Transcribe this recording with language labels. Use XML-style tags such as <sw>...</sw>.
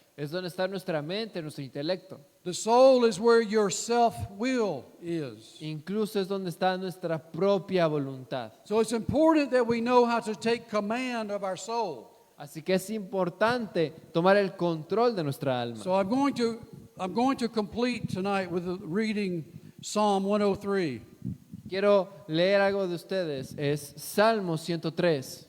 <es>Es donde está nuestra mente, nuestro intelecto.</es> <en>The soul is where your self-will is.</en> <es>Incluso es donde está nuestra propia voluntad.</es> <en>So it's important that we know how to take command of our soul.</en> <es>Así que es importante tomar el control de nuestra alma.</es> <en>So I'm going to complete tonight with reading Psalm 103.</en> <es>Quiero leer algo de ustedes. Es Salmo 103.</es>